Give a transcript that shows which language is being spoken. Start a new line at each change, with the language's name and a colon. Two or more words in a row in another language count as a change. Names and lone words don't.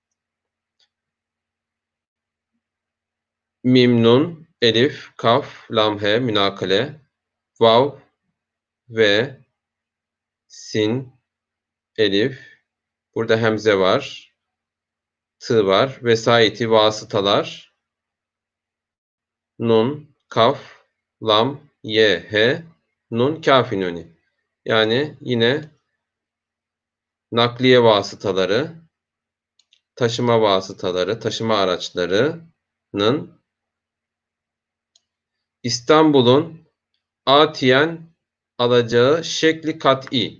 Turkish: Mim, nun, elif, kaf, lam, he, münakale, vav ve sin, elif. Burada hemze var, tı var, vesayeti, vasıtalar, nun, kaf, lam, ye, he, nun, kafinoni. Yani yine nakliye vasıtaları, taşıma vasıtaları, taşıma araçlarının İstanbul'un atiyen alacağı şekli kat'i.